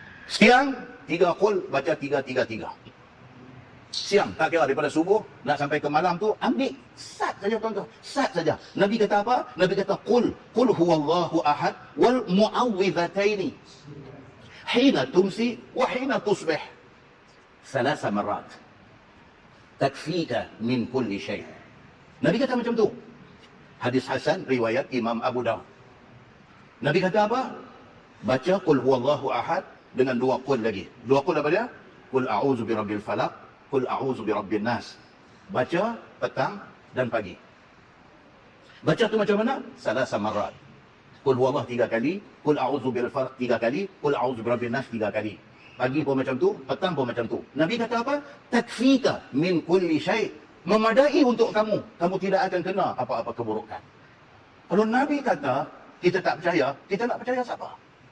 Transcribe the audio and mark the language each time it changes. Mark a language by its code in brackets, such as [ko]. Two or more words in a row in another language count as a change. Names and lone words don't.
[ms] Siang 3 qul, baca 333. Siang, tak kira daripada subuh nak sampai ke malam tu, ambil sat saja tuan-tuan, sat saja. Nabi kata apa? Nabi kata [ar] قل هو الله أحد والمعوذتين حين تمسي وحين تصبح 3 مرات تكفيك من كل شيء'. [ms] Nabi kata macam tu. Hadis hasan riwayat Imam Abu Daud. Nabi kata apa? Baca [ar] قل هو الله أحد [ms] dengan 2 qul lagi. 2 qul apa dia? [ar] قل أعوذ برب الفلق، قل أعوذ برب الناس. [ms] Baca petang dan pagi. Baca tu macam mana? 3 marat. [ar] قل هو الله 3 kali, قل أعوذ برب الفلق 3 kali, قل أعوذ برب الناس 3 kali. [ms] Pagi pun macam tu, petang pun macam tu. Nabi kata apa? [ar] تكفيك من كل شيء'. [ms] Memadai untuk kamu. Kamu tidak akan kena apa-apa keburukan. Kalau Nabi kata kita tak percaya, kita nak percaya siapa?